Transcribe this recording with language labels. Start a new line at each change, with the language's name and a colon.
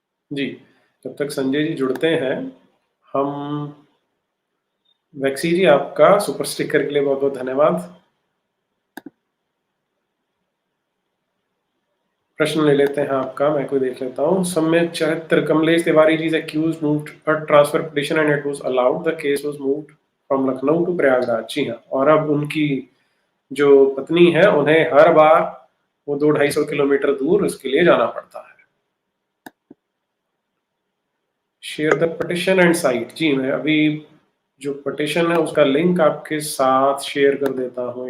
Hindi: जी, जब तक संजय जी जुड़ते हैं, हम वैक्सी जी आपका सुपर स्टिकर के लिए बहुत बहुत धन्यवाद। प्रश्न ले लेते हैं आपका, मैं कोई देख लेता हूँ।
English: सम्यक चरित्र Kamlesh Tiwari ji accused moved a transfer petition and it was allowed. The case was moved from Lucknow to Prayagraj.
Hindi: जी हाँ, और अब उनकी जो पत्नी है उन्हें हर बार वो 200-250 किलोमीटर दूर उसके लिए जाना पड़ता है।
English: Share the petition and site.
Hindi: जी, मैं अभी जो पिटिशन है उसका लिंक आपके साथ शेयर कर देता हूँ।